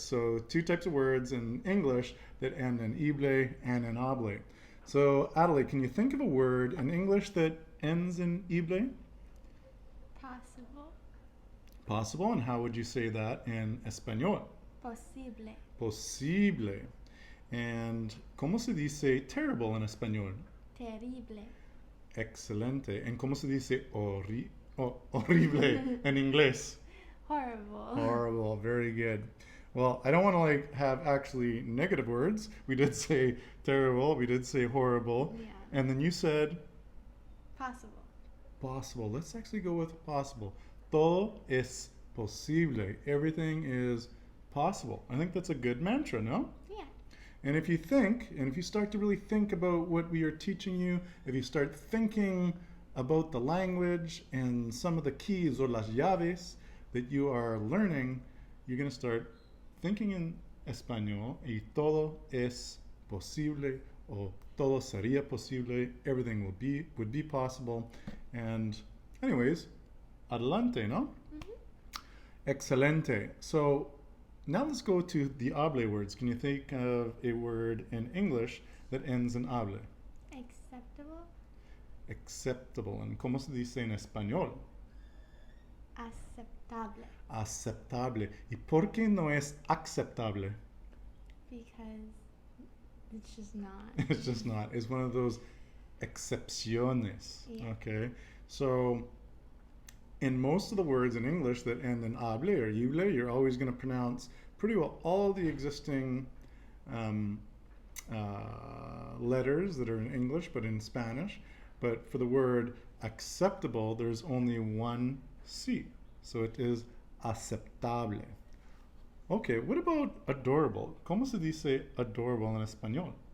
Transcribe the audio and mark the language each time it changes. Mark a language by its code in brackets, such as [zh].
[en] So two types of words in English that end in ible and in hable. So Adelaide, can you think of a word in English that ends in ible? Possible. Possible. And how would you say that in Español? [es] Posible. Posible. And ¿cómo se dice terrible en español? Terrible. Excelente. ¿En cómo se dice horrible en inglés? [en] Horrible. Horrible. Very good. Well, I don't want to have actually negative words. We did say terrible. We did say horrible. Yeah. And then you said Possible. possible. Let's actually go with possible. [es] Todo es posible. [en] Everything is possible. I think that's a good mantra, no? Yeah. And if you start to really think about what we are teaching you, if you start thinking about the language and some of the keys or [es] las llaves [en] that you are learning, you're going to start thinking in español, [es] y todo es posible, o todo sería posible, [en] everything would be possible. And anyways, adelante, no? Mm-hmm. [es] Excelente. [en] So now let's go to the hable words. Can you think of a word in English that ends in hable? Acceptable. Acceptable. [es] And ¿cómo se dice en español? Aceptable. Aceptable. ¿Y por qué no es aceptable? [en] Because it's just not. It's just not. It's one of those excepciones. Yeah. Okay. So in most of the words in English that end in hable or ible, you're always going to pronounce pretty well all the existing letters that are in English, but in Spanish. But for the word acceptable, there's only one C. So it is aceptable. Okay, what about adorable? [es] ¿Cómo se dice adorable en español?